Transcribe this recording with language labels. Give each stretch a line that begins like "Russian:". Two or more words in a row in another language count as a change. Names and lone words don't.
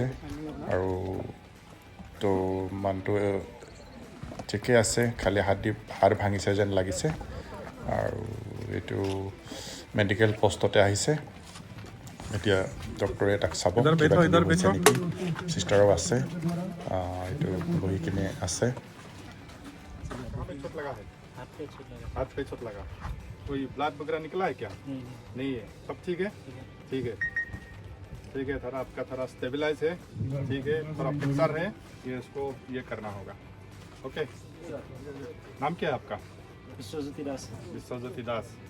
Assamese: আৰু তো মানুহটো ঠিকে আছে, খালি হাড় ভাঙিছে যেন লাগিছে। আৰু এইটো মেডিকেল পষ্টতে আহিছে। এতিয়া ডক্টৰে তাক চাব কিবা কিবি হৈছে নেকি। চিষ্টাৰো আছে, এইটো বহি কিনে আছে।
Hindi: हाथ पे चोट लगा, कोई ब्लड वगैरह निकला है क्या? नहीं है, सब ठीक है? ठीक है, ठीक है। थोड़ा आपका थोड़ा स्टेबलाइज है, ठीक है, थोड़ा फिक्सर है, ये इसको ये करना होगा। ओके, नाम क्या है आपका? विश्वज्योति दास।